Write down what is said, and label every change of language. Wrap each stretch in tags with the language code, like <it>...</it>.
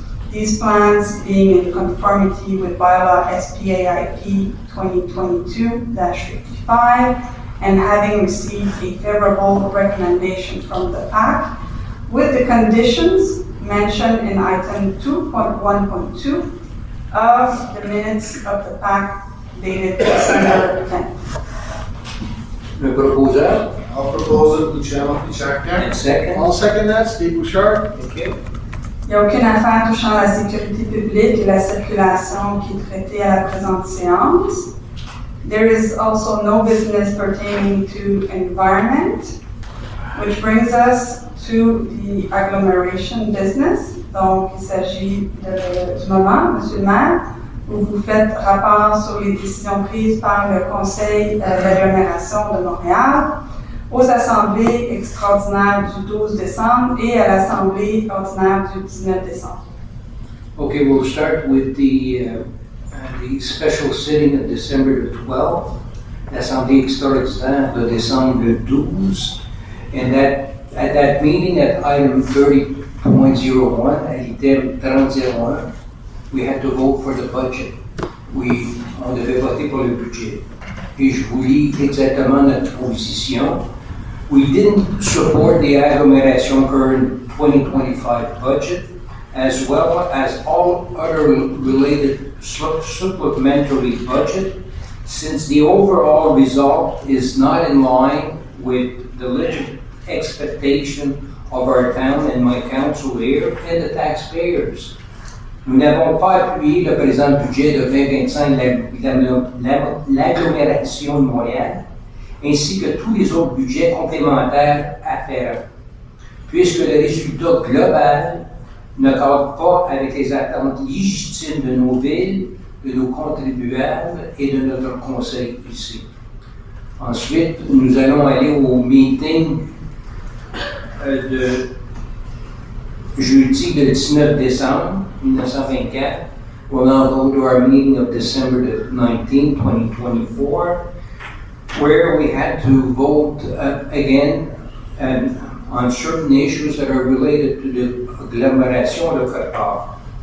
<en>These plans being in conformity with bylaw SPAIP 2022-55 and having received a favorable recommendation from the PAC with the conditions mentioned in item 2.1.2 of the minutes of the PAC dated December 10th.</en> <fr>Un proposeur,</fr> <en>I'll propose it to Chairman Chakyan. and second. I'll second that, Steve Bouchard. Thank you.</en> <fr>Il n'y a aucune affaire touchant la sécurité publique et la circulation qui est traitée à la présente séance.</fr> <en>There is also no business pertaining to environment, which brings us to the agglomeration business.</en> <fr>Donc, il s'agit du moment, Monsieur le maire, où vous faites rapport sur les décisions prises par le conseil d'agglomération de Montréal, aux assemblées extraordinaires du 12 décembre et à l'assemblée ordinaire du 19 décembre.</fr> <en>Okay, we'll start with the special sitting of December the 12th.</en> <fr>L'Assemblée extraordinaire de décembre le 12.</fr> <en>And at that meeting, at item 30.01,</en> <fr>à l'item 30.01,</fr> <en>we had to vote for the budget.</en> <fr>On devait voter pour le budget. Et je vous lis exactement notre position.</fr> <en>We didn't support the agglomeration current 2025 budget, as well as all other related supplementary budget, since the overall result is not in line with the legit expectation of our town and my council here and the taxpayers.</en> <fr>Nous n'avons pas appuyé le présent budget de 2025 de l'agglomération de Montréal, ainsi que tous les autres budgets complémentaires afférents, puisque le résultat global ne cadre pas avec les attentes légitimes de nos villes, de nos contribuables et de notre conseil ici. Ensuite, nous allons aller au meeting de jeudi le 19 décembre 1924.</fr> <en>We'll now go to our meeting of December the 19th, 2024, where we had to vote again on certain issues that are related to the agglomeration de Côte-Nord.</en>